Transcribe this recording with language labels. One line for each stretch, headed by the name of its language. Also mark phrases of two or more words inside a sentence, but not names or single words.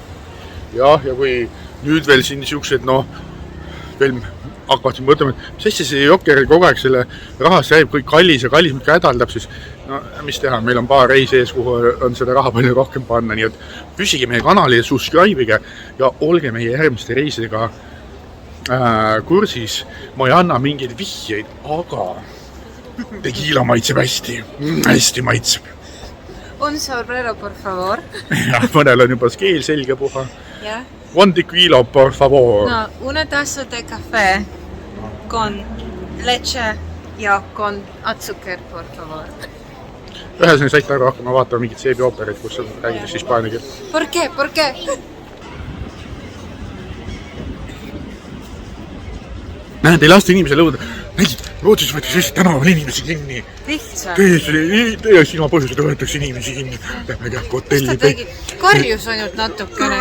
Estonian: Jah, ja kui nüüd veel siin niisugused, veel hakkavad siin mõtlema, et mis hästi see Jokker kogu aeg selle rahast räägib, kui kallis ja kallis midagi hädaldab, siis mis teha, meil on paar reisi ees, kuhu on seda raha palju rohkem panna, nii et püsige meie kanali ja subscribe'ige ja olge meie järgmiste reisidega kursis. Ma ei anna mingeid vihjeid, aga tequila maitseb hästi, hästi maitseb.
Spanish: Un sombrero, por favor.
Estonian: Ja, mõnel on juba skeel selge puha. Ja.
Spanish: One tequila, por favor. No, una taza de café con leche ja con azúcar, por favor.
Estonian: Ühesõnaga saite aru hakkama vaatama mingit seebiooperit, kus räägides hispaania keelt.
Spanish: ¿Por qué? ¿Por qué?
Estonian: Näed, ei lasta inimesele õuda. Nägid, Rootsis võetakse Eesti tänaval inimesi kinni. Lihtsalt. Täiesti ilma põhjuseta võetakse inimesi kinni. Lähme kähku hotelli. Ta tegi karjus ainult natukene.